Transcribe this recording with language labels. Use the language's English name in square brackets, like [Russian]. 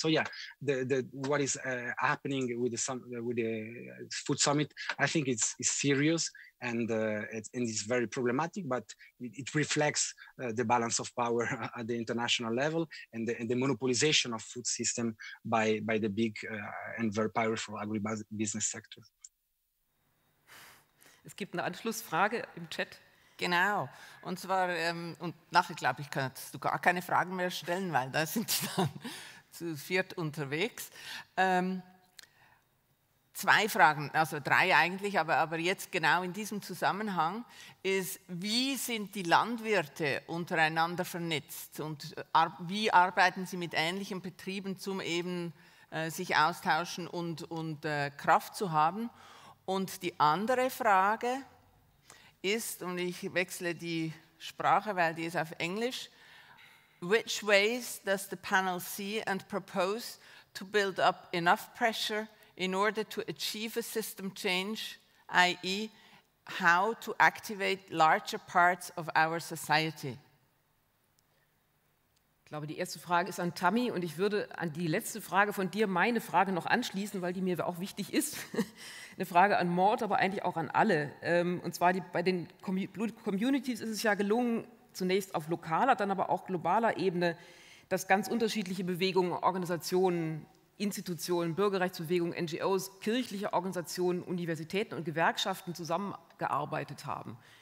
[English] So yeah, what is happening with the food summit, I think it's serious and it's very problematic, but it reflects the balance of power at the international level and the monopolization of food system by the big and very powerful agribusiness sector. [German] Es gibt eine Anschlussfrage im Chat. Genau, und zwar, und nachher glaube ich, kannst du gar keine Fragen mehr stellen, weil da sind die dann zu viert unterwegs. Zwei Fragen, also drei eigentlich, aber jetzt genau in diesem Zusammenhang ist, wie sind die Landwirte untereinander vernetzt und wie arbeiten sie mit ähnlichen Betrieben, zum eben sich austauschen und Kraft zu haben? Und die andere Frage ist, und ich wechsle die Sprache, weil die ist auf Englisch, [English] which ways does the panel see and propose to build up enough pressure in order to achieve a system change, i.e. how to activate larger parts of our society. [German] Ich glaube, die erste Frage ist an Tammi und ich würde an die letzte Frage von dir meine Frage noch anschließen, weil die mir auch wichtig ist. Eine Frage an Maude, aber eigentlich auch an alle. Und zwar bei den Communities ist es ja gelungen, zunächst auf lokaler, dann aber auch globaler Ebene, dass ganz unterschiedliche Bewegungen, Organisationen, Institutionen, Bürgerrechtsbewegungen, NGOs, kirchliche Organisationen, Universitäten und Gewerkschaften zusammengearbeitet haben.